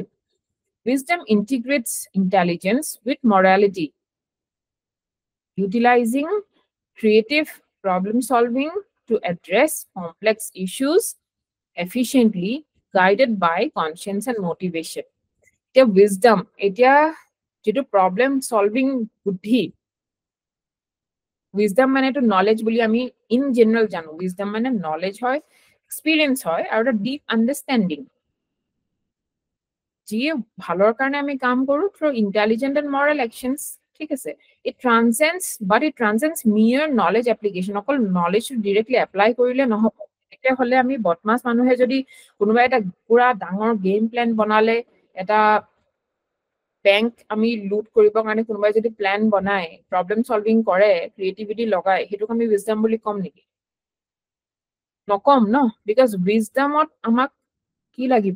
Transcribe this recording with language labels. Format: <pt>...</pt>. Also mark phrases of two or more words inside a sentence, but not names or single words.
<en>Wisdom integrates intelligence with morality, utilizing creative problem solving to address complex issues efficiently, guided by conscience and motivation. It's wisdom. It's problem solving buddhi.</en> <as>Wisdom মানে</as> <en>to knowledge</en> <as>বুলি আমি</as> <en>in general</en> <as>জানো. Wisdom মানে knowledge হয়, experience হয়, আৰু এটা</as> <en>deep understanding.</en> <as>যিয়ে ভালৰ কাৰণে আমি কাম কৰো</as> <en>through intelligent and moral actions.</en> <as>ঠিক আছে?</as> <en>It transcends mere knowledge application.</en> <as>অকল</as> <en>knowledge directly apply</en> <as>কৰিলে নহব. এতিয়া হলে আমি বদমাছ মানুহে যদি কোনোবা এটা পুৰা ডাঙৰ</as> <en>game plan</en> <as>বনালে, এটা বেংক আমি লুট কৰিবৰ কাৰণে কোনোবাই যদি প্ল্যান বনায়,</as> <en>problem solving</en> <as>কৰে, ক্ৰিয়েটিভিটি লগায়, সেইটোক আমি উইজডম বুলি কম নেকি? নকম ন, বিকজ উইজডমত আমাক কি লাগিব?</as>